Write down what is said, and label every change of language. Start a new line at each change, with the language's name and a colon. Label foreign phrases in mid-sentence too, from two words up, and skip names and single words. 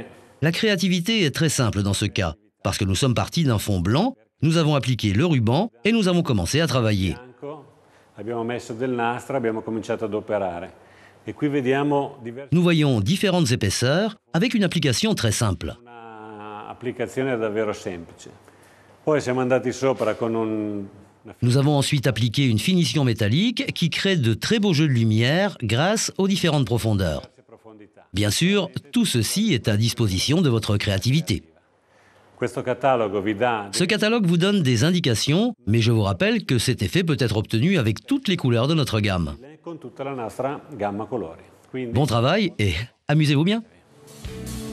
French: La créativité est très simple dans ce cas, parce que nous sommes partis d'un fond blanc, nous avons appliqué le ruban et nous avons commencé à travailler.
Italian: Bianco, abbiamo messo del nastro, abbiamo cominciato ad operare. E qui vediamo
French: Nous voyons différentes épaisseurs avec une application très simple.
Italian: una applicazione davvero semplice. Poi siamo andati sopra con una
French: Nous avons ensuite appliqué une finition métallique qui crée de très beaux jeux de lumière grâce aux différentes profondeurs.
Italian: profondità.
French: Bien sûr, tout ceci est à disposition de votre créativité.
Italian: Questo catalogo vi dà
French: Ce catalogue vous donne des indications, mais je vous rappelle que cet effet peut être obtenu avec toutes les couleurs de notre gamme.
Italian: con tutta la nostra gamma colori. Quindi
French: Bon travail et amusez-vous bien!